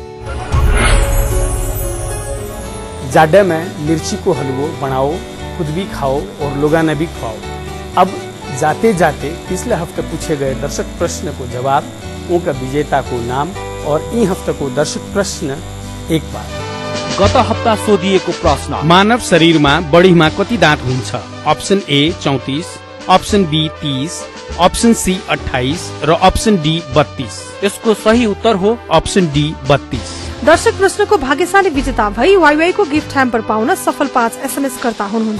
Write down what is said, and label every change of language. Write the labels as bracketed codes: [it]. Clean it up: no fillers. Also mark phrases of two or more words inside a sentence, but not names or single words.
[hi] जाडे में मिर्ची को हलवो बनाओ, खुद भी खाओ और लोगों ने भी खाओ। अब जाते जाते पिछले हफ्ते पूछे गए दर्शक प्रश्न को जवाब, उनका विजेता को नाम और इन हफ्ते को दर्शक प्रश्न एक बार। [ne] गत हप्ता सोधिएको प्रश्न: मानव शरीरमा बढीमा कति दाँत हुन्छ? [en] option A [ne] 34, [en] option B [ne] 30, [en] option C [ne] 28 र [en] option D [ne] 32। यसको सही उत्तर हो [en] option D 32. [ne] दर्शक प्रश्नको भाग्यशाली विजेता भई वाईवाई को [en] gift hamper [ne] पाउन सफल 5 SMS कर्ता हुनुहुन्छ।